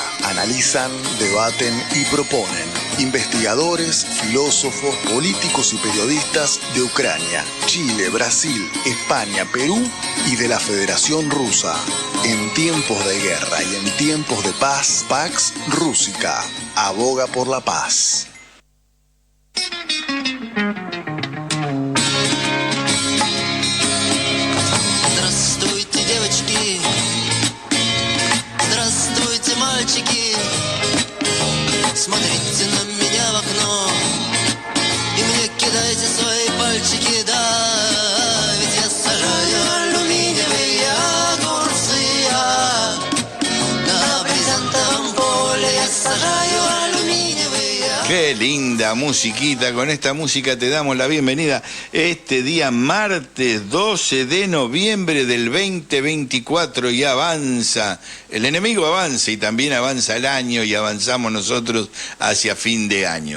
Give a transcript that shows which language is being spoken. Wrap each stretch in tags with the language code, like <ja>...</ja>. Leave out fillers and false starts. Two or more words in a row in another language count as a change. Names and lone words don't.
<es>Analizan, debaten y proponen investigadores, filósofos, políticos y periodistas de Ucrania, Chile, Brasil, España, Perú y de la Federación Rusa. En tiempos de guerra y en tiempos de paz, Pax Rússica aboga por la paz.</es> <ru>Здравствуйте, девочки, здравствуйте, мальчики. Смотрите на меня в окно и мне кидайте свои пальчики, да, ведь я сажаю алюминиевые огурцы, на брезентовом поле я сажаю алюминиевые.</ru> <es>Qué linda musiquita, con esta música te damos la bienvenida este día martes 12 de noviembre del 2024 y avanza, el enemigo avanza y también avanza el año y avanzamos nosotros hacia fin de año.</es>